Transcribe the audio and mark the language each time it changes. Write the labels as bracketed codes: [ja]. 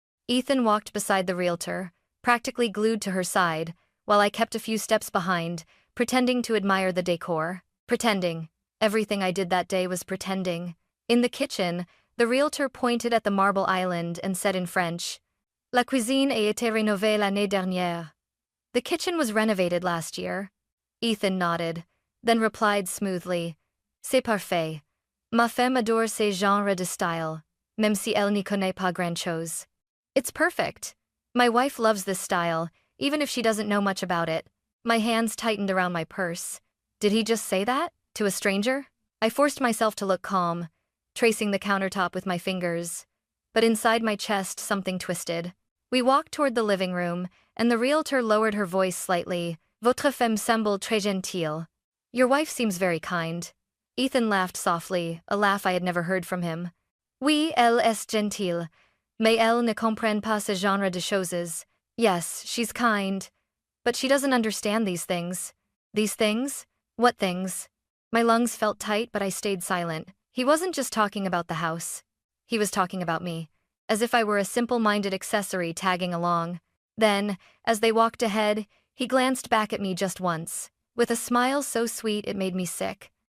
[en] Ethan walked beside the realtor, practically glued to her side, while I kept a few steps behind, pretending to admire the decor. Pretending. Everything I did that day was pretending. In the kitchen, the realtor pointed at the marble island and said in French, [fr] "La cuisine a été rénovée l'année dernière." [en] The kitchen was renovated last year. Ethan nodded, then replied smoothly, [fr] "C'est parfait. Ma femme adore ce genre de style, même si elle n'y connaît pas grand-chose." [en] It's perfect. My wife loves this style, even if she doesn't know much about it. My hands tightened around my purse. Did he just say that? To a stranger? I forced myself to look calm, tracing the countertop with my fingers. But inside my chest, something twisted. We walked toward the living room, and the realtor lowered her voice slightly. [fr] "Votre femme semble très gentille." [en] Your wife seems very kind. Ethan laughed softly, a laugh I had never heard from him. [fr] "Oui, elle est gentille, mais elle ne comprend pas ce genre de choses." [en] Yes, she's kind, but she doesn't understand these things. These things? What things? My lungs felt tight, but I stayed silent. He wasn't just talking about the house. He was talking about me, as if I were a simple-minded accessory tagging along. Then, as they walked ahead, he glanced back at me just once, with a smile so sweet it made me sick.